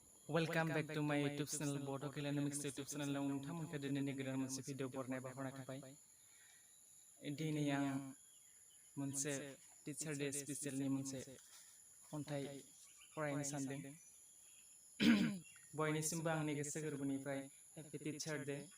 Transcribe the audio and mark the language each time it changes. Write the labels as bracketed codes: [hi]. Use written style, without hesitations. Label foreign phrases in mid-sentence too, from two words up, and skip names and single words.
[en] Welcome back to my YouTube channel Bodo Kalyanmix YouTube channel [brx] law nोंथांमोनखौ दिनैनि गोदान मोनसे भिडिअ बरनाय बावहरनाय थाबाय। दिनै आं मोनसे [en] Teacher Day specialni [brx] मोनसे खन्थाइ फरायनो सानदों। बयनिसिमबो आंनि गोसो गोरबोनिफ्राय [en] happy Teacher Day.